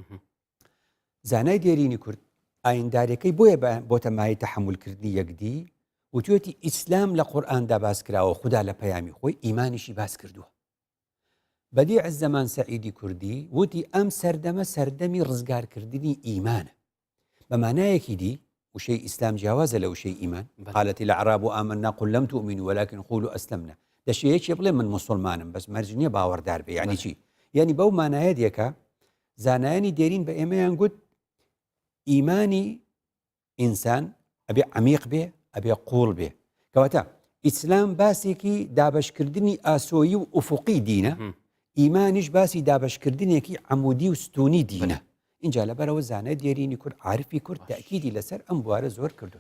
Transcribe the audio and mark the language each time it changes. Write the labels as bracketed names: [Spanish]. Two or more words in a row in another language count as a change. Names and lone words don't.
[Central Kurdish] زانای دێرینی کورد ئایندارەکەی بۆیە بۆ تەمای تەحملکردنی یەکدی وتوێتی ئیسلام لە قورئاندا باس کراوە خوددا لە پەیامی خۆی ئیمانیشی باس کردووە بەدیع الزەمان سەعیدی کوردی وتی ئەم سەردەمە سەردەمی ڕزگارکردنی ئیمانە بە مانایەکی دی وشەی ئیسلام جیاوازە لە وشەی ئیمان [Arabic] قالت الأعراب آمنا قل لم تؤمنوا ولكن قولوا أسلمنا [Central Kurdish] دەشەیەکی بڵێ من مسلمانم بەس مەرج نییە باوەڕدار بێ یعنی چی یعنی بەو مانایە دیەکە زانایانی دێرین بە ئێمەیان گوت ئیمانی ئینسان ئەبێ عەمیق بێ ئەبێ قوڵ بێ کەواتە ئیسلام باسێکی دابەشکردنی ئاسۆیی و ئوفوقی دینە ئیمانیش باسی دابەشکردنێکی عەمودی و ستونی دینە اینجا لەبەرەوە زانای دێرینی کورد عارفی کورد تاکیدی لەسەر ئەم بوارە زۆر کردوێت